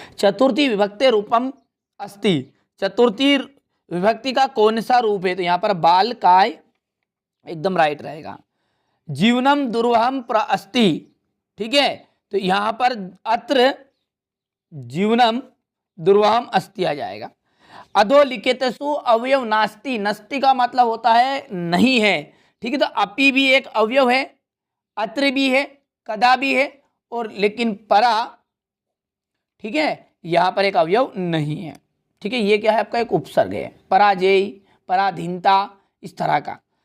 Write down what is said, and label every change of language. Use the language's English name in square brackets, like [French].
[Sanskrit] चतुर्थी विभक्ति रूपम अस्ति। [Hindi] चतुर्थी विभक्ति का कौन सा रूप है, तो यहाँ पर बाल काय एकदम राइट रहेगा। [Sanskrit] जीवनम दुर्वहम अस्ति। [Hindi] ठीक है, तो यहाँ पर अत्र जीवनम दुर्वहम अस्ति आ जाएगा। [Sanskrit] अधोलिखितेषु अवयव नास्ति। [Hindi] नस्ति का मतलब होता है नहीं है। ठीक है, तो अपि भी एक अवयव है, अत्र भी है, कदा भी है, और लेकिन परा, ठीक है, यहां पर एक अवयव नहीं है। ठीक है, ये क्या है आपका एक उपसर्ग है, पराजय, पराधीनता, इस तरह का।